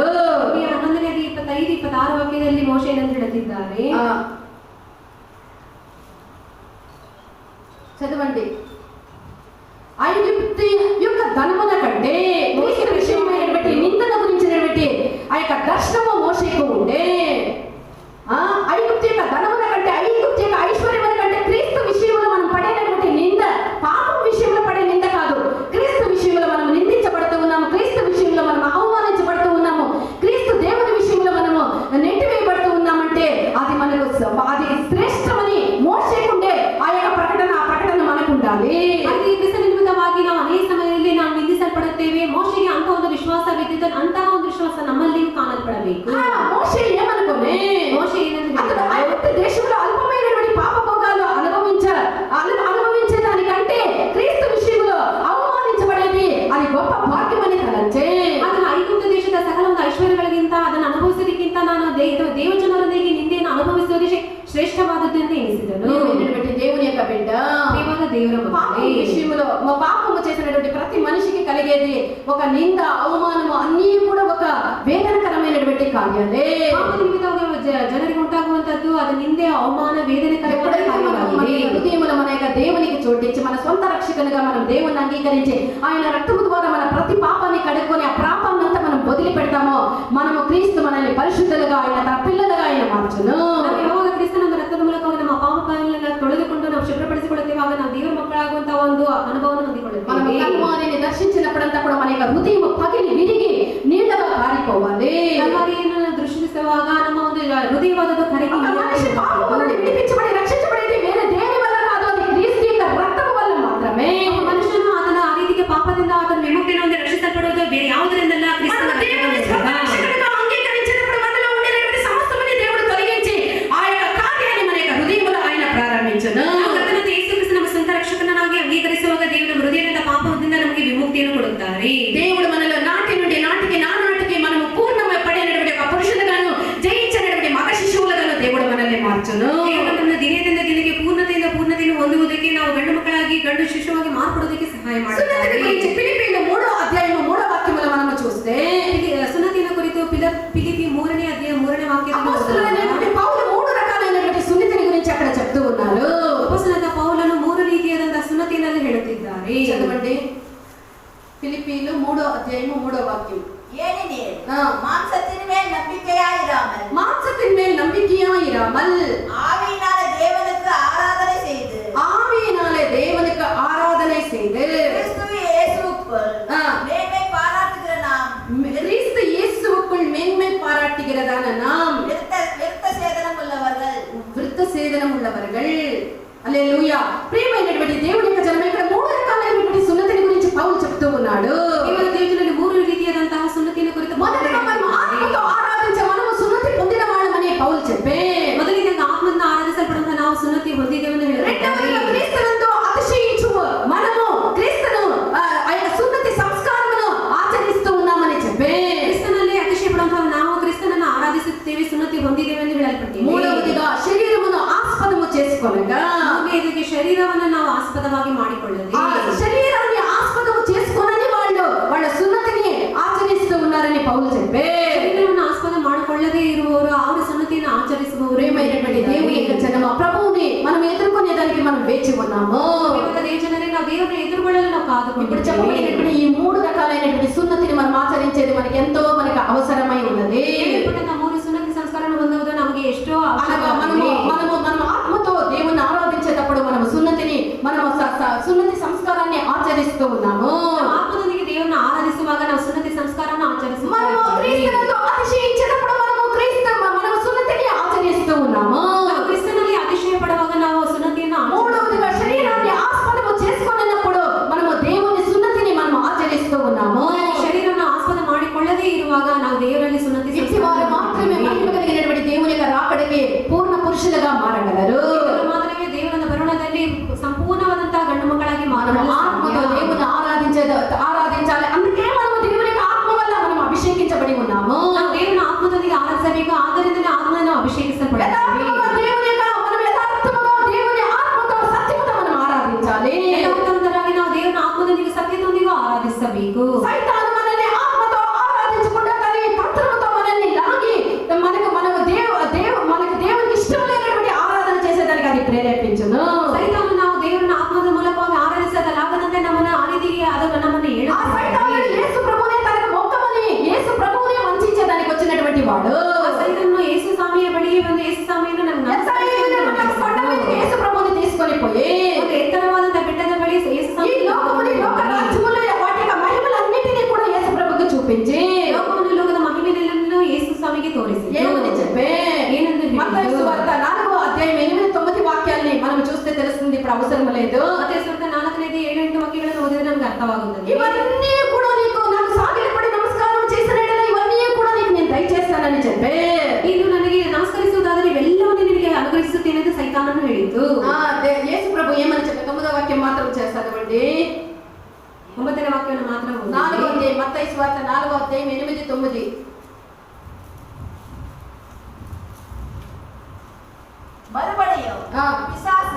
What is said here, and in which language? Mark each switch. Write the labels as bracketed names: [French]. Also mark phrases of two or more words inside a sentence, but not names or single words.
[Kannada] 11ನೇ 25-26 ವಾಕ್ಯದಲ್ಲಿ ಮೋಶೆ ಏನಂತ ಹೇಳುತ್ತಿದ್ದಾರೆ? [Telugu] చదవండి. ఐగుప్తు యొక్క ధనముల కంటే క్రీస్తు విషయమైనటువంటి నిందల గురించినటువంటి ఆ యొక్క దర్శనము మోషేకు ఉండే. ఐగుప్తు యొక్క ధనముల కంటే, ఐగుప్తు యొక్క ఐశ్వర్యముల కంటే క్రీస్తు విషయంలో మనం పడేటటువంటి నింద, పాపం విషయంలో పడే నింద కాదు, క్రీస్తు విషయంలో మనం నిందించబడుతూ ఉన్నాము, క్రీస్తు విషయంలో మనం అవమానించబడుతూ ఉన్నాము, క్రీస్తు దేవుని విషయంలో మనము నెట్టివేయబడుతూ ఉన్నామంటే అది మనకు అది శ్రేష్టమని మోషేకుండే ఆ యొక్క ప్రకటన మనకు ఉండాలి. [Kannada] ಹಾಗೆ ಕ್ರಿಸ್ತನ ನಿಮಿತ್ತವಾಗಿ ನಾವು ಅನೇಕ ಸಮಯದಲ್ಲಿ ನಾವು ನಿಂದಿಸಲ್ಪಡುತ್ತೇವೆ. ಮೋಶೆಗೆ ಅಂತ ಒಂದು ವಿಶ್ವಾಸವಿದ್ದಿದ್ದು, ಅಂತಹ ಒಂದು ವಿಶ್ವಾಸ ನಮ್ಮಲ್ಲಿಯೂ ಕಾಣಲ್ಪಡಬೇಕು. [Telugu] మోషే ఏమనుకోనే? [Kannada] మోషే ಏನಂತ [Telugu] అతడు [Kannada] ಹೇಳಿದರೆ, [Telugu] ఐగుప్తు దేశంలో అల్పమైనటువంటి పాపభోగాలు అనుభవించేదానికంటే క్రీస్తు విషయంలో అవమానించబడేది అది గొప్ప భాగ్యమని తలంచే. [Kannada] ಅದನ್ನು ಐಗುಪ್ತ ದೇಶದ ಸಕಲ ಒಂದು ಐಶ್ವರ್ಯಗಳಿಗಿಂತ ಅದನ್ನು ಅನುಭವಿಸೋದಕ್ಕಿಂತ ನಾನು ಹೇಳಿದನು. [Telugu] ప్రియమైనటువంటి దేవుని యొక్క బిడ్డ, ప్రియమైన దేవుని పాపం మగనే, విషయంలో పాపము చేసినటువంటి ప్రతి మనిషికి కలిగేది ఒక నింద, అవమానము అన్నీ కూడా ఒక వేదనకరమైనటువంటి కార్యాలే. [Kannada] ಪಾಪ ನಿಮಿತ್ತವಾಗಿ ಜನರಿಗೆ ಉಂಟಾಗುವಂತದ್ದು ಅದು ನಿಂದೆ, ಅವಮಾನ, ವೇದನೆಕರವಾದ [Telugu] ఎప్పుడైతే మనం మన [Kannada] ಕಾರ್ಯವಾಗಿದೆ. [Telugu] హృదయములో మన యొక్క దేవునికి చోటించి మన సొంత రక్షకునిగా మనం దేవుని అంగీకరించి ఆయన రక్తము ద్వారా మన ప్రతి పాపాన్ని కడుక్కొని ఆ పాపాన్నంతా మనం వదిలిపెడతామో మనము క్రీస్తు మనల్ని పరిశుద్ధులుగా ఆయన తన పిల్లలుగా ఆయన మార్చును. [Kannada] ನಾವು ಯಾವಾಗ ಕ್ರಿಸ್ತನ ಒಂದು ರಕ್ತದ ಮೂಲಕವಾಗಿ ನಮ್ಮ ಪಾಪಗಳನ್ನು ತೊಳೆದುಕೊಂಡು ನಾವು ಶುಭ್ರಪಡಿಸಿಕೊಳ್ಳುತ್ತೇವೆ, ಆಗ ನಾವು ದೇವರ ಮಕ್ಕಳಾಗುವಂತಹ ಒಂದು ಅನುಭವವನ್ನು [Telugu] మనం [Kannada] ಹೊಂದಿಕೊಳ್ಳುತ್ತೇವೆ. [Telugu] కల్వారిని దర్శించినప్పుడంతా కూడా మన యొక్క హృదయం పగిలి విరిగి నీళ్ళగా కారిపోవాలి. [Kannada] ಕಲ್ವಾರಿಯನ್ನು ದೃಷ್ಟಿಸುವಾಗ ನಮ್ಮ ಒಂದು ಹೃದಯವಾದದ್ದು ಕರಗಿ [Telugu] ఒక మనిషి పాపము నుండి విడిపించబడి రక్షించబడేది వేరే దేని వల్ల కాదు, అది క్రీస్తు యొక్క రక్తము వల్ల మాత్రమే. [Kannada] ಒಬ್ಬ ಮನುಷ್ಯನು ಅದನ್ನ ಆ ರೀತಿಗೆ ಪಾಪದಿಂದ ಅದನ್ನು ವಿಮುಕ್ತಿಯನ್ನು ಹೊಂದಿ ರಕ್ಷಿಸಲ್ಪಡುವುದು ಬೇರೆ ಯಾವುದರಿಂದಲ್ಲ, ಕ್ರಿಸ್ತನ [Telugu] మనం దేవుని స్వంత రక్షకునిగా అంగీకరించినప్పుడు మనలో ఉండేటువంటి సమస్తమని దేవుడు తొలగించి ఆ యొక్క కార్యాన్ని మన యొక్క హృదయములో ఆయన ప్రారంభించును. [Kannada] ಕರ್ತನಾದ ಯೇಸು ಕ್ರಿಸ್ತ ನಮ್ಮ ಸ್ವಂತ ರಕ್ಷಕನಾಗಿ ಅಂಗೀಕರಿಸುವಾಗ ದೇವರ ಹೃದಯದ ಪಾಪದಿಂದ ನಮಗೆ ವಿಮುಕ್ತಿಯನ್ನು ಕೊಡುತ್ತಾರೆ. [Telugu] దేవుడు మనలో నాటి నుండి నాటికి నానాటికి మనము పూర్ణమై పడినటువంటి ఒక పురుషులుగాను జయించినటువంటి మగ శిశువులుగాను దేవుడు మనల్ని మార్చును. [Kannada] ದೇವರು ನಮ್ಮ ದಿನದಿಂದ ದಿನಕ್ಕೆ ಪೂರ್ಣತೆಯಿಂದ ಪೂರ್ಣತೆಯನ್ನು ಹೊಂದುವುದಕ್ಕೆ, ನಾವು ಗಂಡು ಮಕ್ಕಳಾಗಿ ಗಂಡು ಶಿಶುವಾಗಿ ಮಾರ್ಪಡುವುದಕ್ಕೆ ಸಹಾಯ [Telugu] సున్నతిని [Kannada] ಮಾಡುತ್ತಾರೆ. [Telugu] గురించి ఫిలిప్పీయుల 3వ అధ్యాయము 3వ వాక్యములో మనము చూస్తే [Kannada] ಸುನ್ನತಿನ ಕುರಿತು ಫಿಲಿಪ್ಪಿ 3ನೇ ಅಧ್ಯಾಯ 3ನೇ ವಾಕ್ಯದಲ್ಲಿ [Telugu] అపొస్తలులైనటువంటి పౌలు 3 రకాలైనటువంటి సున్నతిని గురించి అక్కడ చెప్తూ ఉన్నారు. [Kannada] ಅಪೊಸ್ತಲನಾದ ಪೌಲನು 3 ರೀತಿಯಾದಂತಹ ಸುನ್ನತಿಯನ್ನು ಹೇಳುತ್ತಿದ್ದಾರೆ. [Telugu] చదవండి. ఫిలిప్పీయులు 3వ అధ్యాయము 3వ వాక్యం. [Tamil] ஏனெனில் ஆ. மாம்சத்தின் மேல் நம்பிக்கையாயிராமல் மாம்சத்தின் மேல் நம்பிக்கையாயிராமல் ஆவியினால தேவனுக்கு ஆராதனை செய்து ஆவியினாலே தேவனுக்கு ஆராதனை செய்து கிறிஸ்து இயேசுவுக்குள் ஆ. மேன்மை பாராட்டுகிற நாம் கிறிஸ்து இயேசுவுக்குள் மேன்மை பாராட்டுகிறதான நாம் விருத்த சேதனம் உள்ளவர்கள். [Telugu] వృత్త సేదనం ఉన్నవர்கள். హల్లెలూయా. ప్రియమైనటువంటి దేవుని యొక్క జనమే, ఇక్కడ 3 రకాలైనటువంటి సున్నతిని గురించి పౌలు చెప్తూ ఉన్నాడు. [Kannada] ದೇವರ ದೇಶದಲ್ಲಿ 3 ರೀತಿಯಾದಂತಹ ಸುನ್ನತಿನ ಕುರಿತು [Telugu] మొదటగా మనం ఆత్మతో ఆరాధించే మనము సున్నతి పొందిన వాళ్ళమని పౌలు చెప్పే. [Kannada] ಮೊದಲಿಗೆ ಆತ್ಮದಿಂದ ಆರಾಧಿಸಲ್ಪಡುವಂತಹ ನಾವು ಸುನ್ನತಿ ಹೊಂದಿದ್ದೇವೆಂದು [Telugu] రెండవదిగా [Kannada] ಹೇಳುತ್ತಾರೆ. [Telugu] క్రీస్తునందు అతిశయించు మనము క్రీస్తును ఆ యొక్క సున్నతి సంస్కారమును ఆచరిస్తూ ఉన్నామని చెప్పే. [Kannada] ಕ್ರಿಸ್ತನಲ್ಲಿ ಅತಿಶಯ ಪಡುವಂತಹ ನಾವು ಕ್ರಿಸ್ತನನ್ನು ಆರಾಧಿಸುತ್ತೇವೆ, ಸುನ್ನತಿ ಹೊಂದಿದ್ದೇವೆ ಎಂದು ಹೇಳಲ್ಪಟ್ಟಿದೆ. [Telugu] మూడవదిగా శరీరమును ఆస్పదము చేసుకొనగా, [Kannada] ಇದಕ್ಕೆ ಶರೀರವನ್ನು ನಾವು ಆಸ್ಪದವಾಗಿ ಮಾಡಿಕೊಳ್ಳದೆ, [Telugu] ఆ శరీరాన్ని ఆస్పదము చేసుకొనని వాళ్ళ సున్నతిని ఆచరిస్తూ ఉన్నారని పౌలు చెప్పే. [Kannada] ಶರೀರವನ್ನು ಆಸ್ಪದ ಮಾಡಿಕೊಳ್ಳದೆ ಇರುವವರು ಅವರ ಸುನ್ನತಿಯನ್ನು ಆಚರಿಸುವವರು. [Telugu] ప్రియమైనటువంటి దేవుని యొక్క జనమ, ప్రభువుని మనం ఎదుర్కొనేదానికి మనం వేచి ఉన్నాము. [Kannada] ಇವಾಗ ದೇವಜನರೇ, ನಾವು ದೇವರನ್ನು ಎದುರುಗೊಳ್ಳಲು ನಾವು [Telugu] ఇప్పుడు [Kannada] ಕಾದುಕೊಂಡಿದ್ದೇವೆ. [Telugu] చెప్పబడినటువంటి ఈ 3 రకాలైనటువంటి సున్నతిని మనం ఆచరించేది మనకు అవసరమై ఉన్నది. [Kannada] ಹೇಳ್ಬಿಟ್ಟಂತ 3 ಸುನ್ನತಿ ಸಂಸ್ಕಾರವನ್ನು ಹೊಂದುವುದು ನಮಗೆ ಎಷ್ಟೋ [Telugu] అనగా [Kannada] ಅವಶ್ಯಕವಾಗಿದೆ. [Telugu] మనం ఆత్మతో దేవుని ఆరాధించేటప్పుడు మనము సున్నతి సంస్కారాన్ని ఆచరిస్తూ ఉన్నాము. [Kannada] ನಾವು ಆತ್ಮದೊಂದಿಗೆ ದೇವರನ್ನು ಆರಾಧಿಸುವಾಗ ನಾವು ಸುನ್ನತಿ ಸಂಸ್ಕಾರವನ್ನು [Telugu] మనము [Kannada] ಆಚರಿಸುತ್ತೇವೆ. [Telugu] క్రీస్తునందు అతిశయించినప్పుడు మనము సున్నతిని ఆచరిస్తూ ఉన్నాము. [Kannada] ನಾವು ಕ್ರಿಸ್ತನಲ್ಲಿ ಅತಿಶಯ ಪಡುವಾಗ ನಾವು ಸುನ್ನತಿಯನ್ನು [Telugu] మూడవదిగా శరీరాన్ని ఆస్పదము చేసుకొనినప్పుడు మనము దేవుని సున్నతిని మనము ఆచరిస్తూ ఉన్నాము. [Kannada] ಶರೀರವನ್ನು ಆಸ್ಪದ ಮಾಡಿಕೊಳ್ಳದೇ ಇರುವಾಗ ನಾವು ದೇವರಲ್ಲಿ ಸುನ್ನತಿ [Telugu] ఇట్టి వారు మాత్రమే మహిమ కలిగినటువంటి దేవుని యొక్క రాకడకి పూర్ణ పురుషులుగా మారగలరు. [Kannada] ಇವರು ಮಾತ್ರವೇ ದೇವರ ಬರುಣದಲ್ಲಿ ಸಂಪೂರ್ಣವಾದಂತಹ ಗಂಡು ಮಕ್ಕಳಾಗಿ [Telugu] మనము ఆత్మతో [Kannada] ಮಾರಲು [Telugu] దేవుని ఆరాధించాలి. అందుకే మనము దేవుని యొక్క ఆత్మ వల్ల మనం అభిషేకించబడి ఉన్నాము. [Kannada] ನಾವು ದೇವರನ್ನ ಆತ್ಮದೊಂದಿಗೆ ಆರಾಧಿಸಬೇಕು, ಆದ್ದರಿಂದಲೇ ಆತ್ಮವನ್ನು ಅಭಿಷೇಕಿಸಲ್ಪಡುತ್ತೇವೆ. [Telugu] మనం యథార్థముగా దేవుని ఆత్మతో సత్యముతో మనం ఆరాధించాలి. [Kannada] ಯಥಾರ್ಥವಂತರಾಗಿ ನಾವು ದೇವರನ್ನ ಆತ್ಮದೊಂದಿಗೆ ಸತ್ಯದೊಂದಿಗೆ ಆರಾಧಿಸಬೇಕು. [Telugu] సైతాను మనల్ని ఆత్మతో ఆరాధించకుండా కానీ తంత్రముతో మనల్ని లాగి మనకు దేవునికి ఇష్టం లేనటువంటి ఆరాధన చేసేదానికి అది ప్రేరేపించును. [Kannada] ಸೈತಾನು ನಾವು ದೇವರನ್ನ ಆತ್ಮದ ಮೂಲಕವಾಗಿ ಆರಾಧಿಸಲಾಗದಂತೆ ನಮ್ಮನ್ನು ಆ ರೀತಿಗೆ ಅದನ್ನು ನಮ್ಮನ್ನು [Telugu] ఆ సైతాను యేసు ప్రభువునే తనకు మొక్కమని యేసు ప్రభువునే వంచించేదానికి వచ్చినటువంటి వాడు. [Kannada] ಸೈತಾನನು ಯೇಸು ಸ್ವಾಮಿಯ ಬಳಿಗೆ ಬಂದು ಯೇಸು ಸ್ವಾಮಿಯನ್ನು [Telugu] కొండ మీదకి యేసు ప్రభువుని తీసుకొని పోయి [Kannada] ಒಂದು ಎತ್ತರವಾದಂತಹ ಬೆಟ್ಟದ ಬಳಿ ಯೇಸು [Telugu] ఈ [Kannada] ಸ್ವಾಮಿ [Telugu] లోకముని లోక రాజ్యముల వాటి యొక్క మహిమలన్నిటినీ కూడా యేసు ప్రభువుకు చూపించి [Kannada] ಲೋಕವನ್ನು ಲೋಕದ ಮಹಿಮೆಯನ್ನು ಯೇಸು ಸ್ವಾಮಿಗೆ ತೋರಿಸಿ [Telugu] ఏమని చెప్పే [Kannada] ఏనందు [Telugu] మత్తయి సువార్త 4వ అధ్యాయం 8-9 వాక్యాల్ని మనం చూస్తే తెలుస్తుంది. ఇప్పుడు అవసరం లేదు. [Kannada] ಮತ್ತయి ಸುವಾರ್ತೆ 4-8 ವಾಕ್ಯಗಳನ್ನು ಓದಿದ್ರೆ ನಮಗೆ ಅರ್ಥವಾಗುತ್ತದೆ. [Telugu] ఇవన్నీ కూడా నాకు సాగిలపడి నమస్కారం చేసిన ఇవన్నీ కూడా నేను దయచేస్తానని చెప్పే. [Kannada] ಇದು ನನಗೆ ನಮಸ್ಕರಿಸುವುದಾದರೆ ಇವೆಲ್ಲವನ್ನೂ ನಿನಗೆ ಅನುಗ್ರಹಿಸುತ್ತೇನೆ ಎಂದು ಸೈತಾನನು ಹೇಳಿತು. [Telugu] యేసు ప్రభు ఏమని చెప్పే 9వ వాక్యం మాత్రం చేస్తానండి. [Kannada] 9ನೇ ವಾಕ್ಯವನ್ನು ಮಾತ್ರ ಓದಿ. [Telugu] 4వ అధ్యాయం మత్తయి సువార్త 4వ అధ్యాయం 8-9. [Tamil] மறுபடியும் ஆ. பிசாசு